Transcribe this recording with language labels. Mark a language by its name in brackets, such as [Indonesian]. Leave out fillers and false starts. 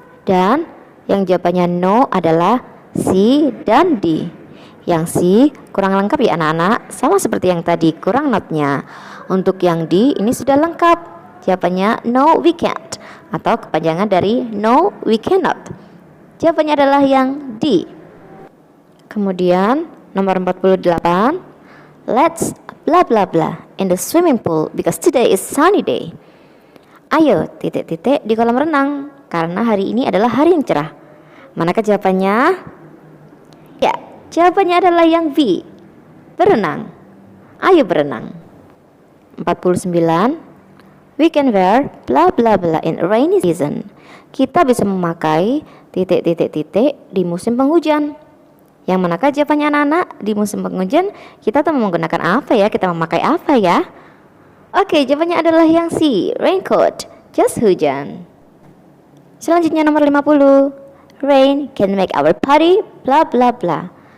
[Indonesian] Dan yang jawabannya no adalah C dan D. Yang C kurang lengkap ya anak-anak, sama seperti yang tadi kurang notnya. Untuk yang D ini sudah lengkap. Jawabannya [English] no we can't, [Indonesian] atau kepanjangan dari [English] no we cannot. [Indonesian] Jawabannya adalah yang D. Kemudian nomor 48, [English] let's blah blah blah in the swimming pool because today is sunny day. [Indonesian] Ayo titik-titik di kolam renang karena hari ini adalah hari yang cerah. Manakah jawabannya? Ya, jawabannya adalah yang B. Berenang. Ayo berenang. [English] 49, we can wear blah blah blah in rainy season. [Indonesian] Kita bisa memakai titik-titik-titik di musim penghujan. Yang manakah jawabannya anak-anak? Di musim penghujan kita tuh menggunakan apa ya? Kita memakai apa ya? Oke, jawabannya adalah yang C, raincoat, jas hujan. [English] Selanjutnya nomor 50, rain can make our body blah blah blah.